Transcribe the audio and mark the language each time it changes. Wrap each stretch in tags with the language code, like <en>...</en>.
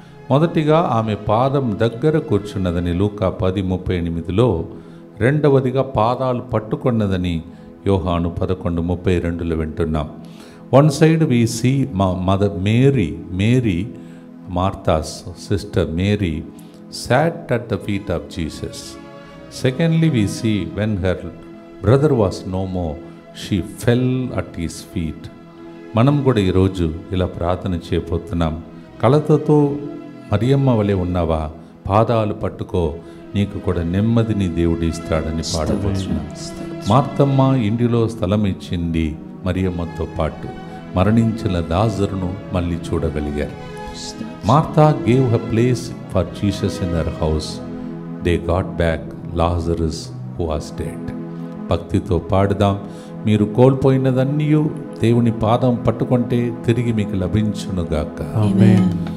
<te>మొదటిగా ఆమె పాదం దగ్గర కూర్చున్నదని లూకా 10:38, రెండవదిగా పాదాలు పట్టుకున్నదని యోహాను 11:32 వింటున్నాం.</te> <en>One side we see Mother Mary, Martha's sister Mary sat at the feet of Jesus. Secondly, we see when her brother was no more, she fell at his feet.</en> <te>మనం కూడా ఈరోజు ఇలా ప్రార్థన చేయబోతున్నాం. కలతతో మరియమ్మ వలె ఉన్నావా? పాదాలు పట్టుకో, నీకు కూడా నెమ్మదిని దేవుడు ఇస్తాడని పాడబోతున్నాం. మార్తమ్మ ఇంటిలో స్థలం ఇచ్చింది మరియమ్మతో పాటు. మరణించిన లాజరును మళ్ళీ చూడగలిగారు.</te> <en>Martha gave her place for Jesus in her house. They got back Lazarus who was dead.</en> <te>భక్తితో పాడుదాం. మీరు కోల్పోయినదన్నీ దేవుని పాదం పట్టుకుంటే తిరిగి మీకు లభించునుగాక. ఆమేన్.</te>